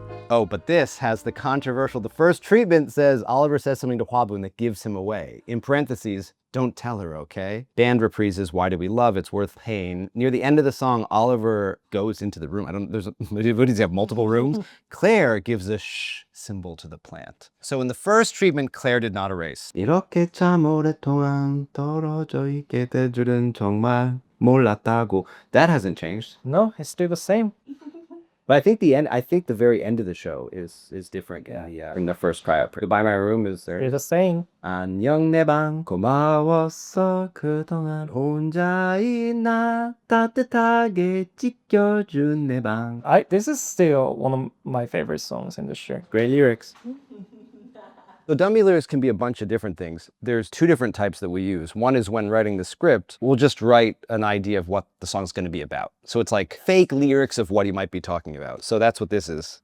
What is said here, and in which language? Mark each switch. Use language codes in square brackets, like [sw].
[en] Oh, but this has the controversial, the first treatment says Oliver says something to Hwabun that gives him away. In parentheses, don't tell her, okay? Band reprises Why Do We Love? It's Worth Pain. Near the end of the song, Oliver goes into the room. What does he have, multiple rooms? Claire gives a shh symbol to the plant. So in the first treatment, Claire did not erase. [ko] 이렇게 참 오랫동안 떨어져 있게 될 줄은 정말 몰랐다고. [en] That hasn't changed. No, it's still the same. But I think the very end of the show is different. Yeah. In the first cry out. Goodbye My Room is there. It's the same. [ko] 안녕 내 방 고마웠어 그동안 혼자인 나 따뜻하게 지켜준 내 방. [en] This is still one of my favorite songs in the show. Great lyrics. So dummy lyrics can be a bunch of different things. There's two different types that we use. One is when writing the script, we'll just write an idea of what the song's going to be about. So it's like fake lyrics of what he might be talking about. So that's what this is.